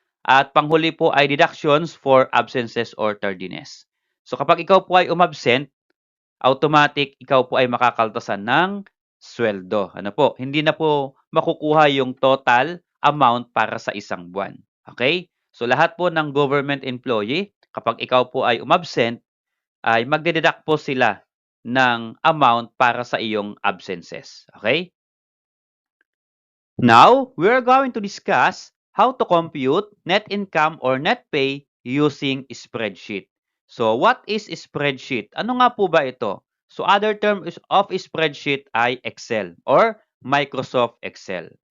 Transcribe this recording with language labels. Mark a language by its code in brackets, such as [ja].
[tl] At panghuli po ay [en] deductions for absences or tardiness. [tl] So kapag ikaw po ay umabsent, automatic ikaw po ay makakaltasan ng sweldo. Ano po? Hindi na po makukuha yung total amount para sa isang buwan. Okay? So lahat po ng government employee, kapag ikaw po ay umabsent, ay magdededuct po sila ng amount para sa iyong absences. [en] Okay? Now, we're going to discuss how to compute net income or net pay using spreadsheet. So, what is spreadsheet? [tl] Ano nga po ba ito? [en] So, other term of spreadsheet ay Excel or Microsoft Excel.